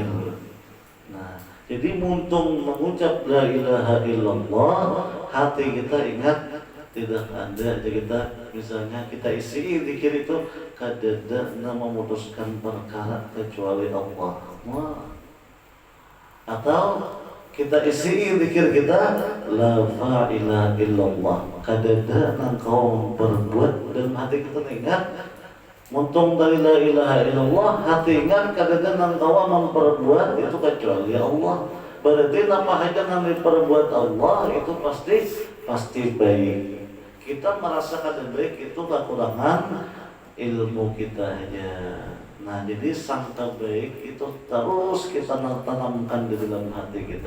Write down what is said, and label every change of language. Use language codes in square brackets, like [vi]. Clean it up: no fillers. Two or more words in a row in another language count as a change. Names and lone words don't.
[id] Nah, jadi muntung mengucap [ar] la ilaha illallah, [id] hati kita ingat tidak ada kita misalnya kita isi zikir itu kadada memutuskan perkara kecuali Allah. Wah. Atau kita isi zikir kita [ar] la ilaha illallah, [id] kadada engkau berbuat dan hati kita ingat muntung dari [ar] la ilaha illallah, [id] hati ingat kadada engkau memperbuat itu kecuali Allah. Berarti apa aja yang diperbuat Allah itu pasti baik. Kita merasakan baik itu kekurangan ilmu kita aja. Nah, jadi sangka baik itu terus kita tanamkan di dalam hati kita.